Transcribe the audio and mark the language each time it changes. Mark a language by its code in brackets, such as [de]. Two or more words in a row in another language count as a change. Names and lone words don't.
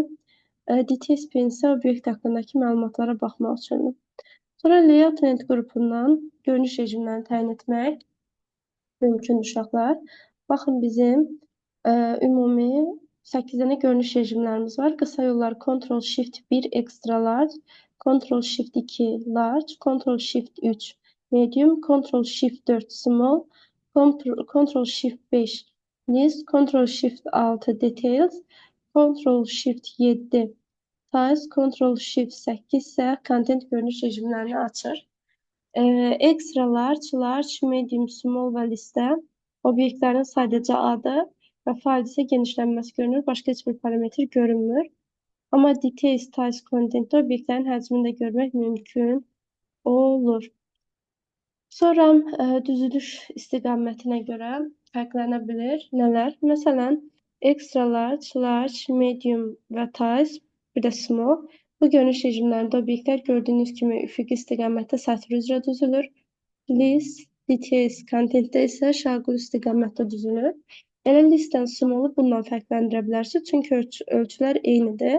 [en] Details pane [az] isə obyekt haqqındakı məlumatlara baxmaq üçündür. Sonra Layout Element qrupundan görünüş rejimlərini təyin etmək mümkün uşaqlar. Baxın, bizim ümumi 8 dənə görünüş rejimlərimiz var. Qısa yollar Ctrl-Shift-1 Extra Large, Ctrl-Shift-2 Large, Ctrl-Shift-3 Medium, Ctrl-Shift-4 Small, Ctrl-Shift-5 List, Ctrl-Shift-6 Details, Ctrl-Shift-7 Size, Ctrl-Shift-8 isə Content görünüş rejimlərini açır. [en] Extra large, large, medium, small [az] və listə obyektlərin sadəcə adı və fayl isə genişlənməsi görünür. Başqa heç bir parametr görünmür. Amma [en] details, size, content [az] obyektlərin həcmini də görmək mümkün olur. Sonra düzülüş istiqamətinə görə fərqlənə bilir. Nələr? Məsələn, [en] extra large, large, medium və size, [az] bir də [en] small. [az] Bu görünüş rejimlərində obyektlər gördüyünüz kimi üfüqi istiqamətdə sətr üzrə düzülür. [en] List, details, [az] contentdə isə şaqul istiqamətdə düzülür. Elə listdən small'u bundan fərqləndirə bilərsiniz, çünki ölçülər eynidir.